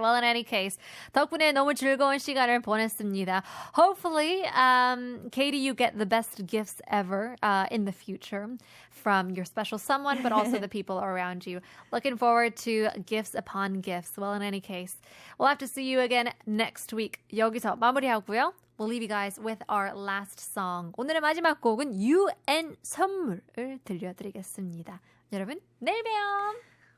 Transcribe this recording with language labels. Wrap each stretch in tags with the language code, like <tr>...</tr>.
<en>Well, in any case,</en> <ko>덕분에 너무 즐거운 시간을 보냈습니다.</ko> <en>Hopefully, Kady, you get the best gifts ever in the future from your special someone, but also the people around you. Looking forward to gifts upon gifts. Well, in any case, we'll have to see you again next week.</en> <ko>여기서 마무리하고요.</ko> <en>We'll leave you guys with our last song.</en> <ko>오늘의 마지막 곡은 UN 선물을 들려드리겠습니다. 여러분, 내일 봬요.</ko>